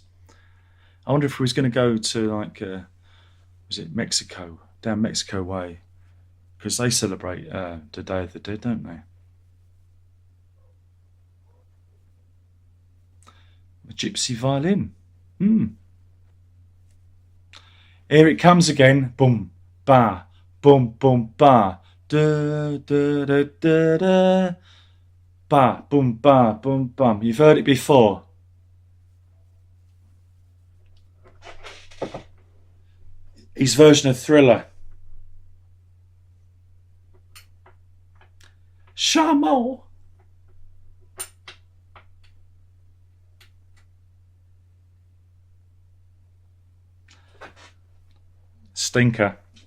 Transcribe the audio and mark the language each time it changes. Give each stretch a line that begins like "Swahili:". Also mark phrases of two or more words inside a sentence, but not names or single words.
English: I wonder if we was going to go to like, was it Mexico, down Mexico way, because they celebrate the Day of the Dead, don't they? A gypsy violin. Here it comes again. Boom, ba, boom, boom, ba, da, da, da, da, da. Ba, boom, ba, boom, bum. You've heard it before. His version of Thriller. Shamo. Stinker.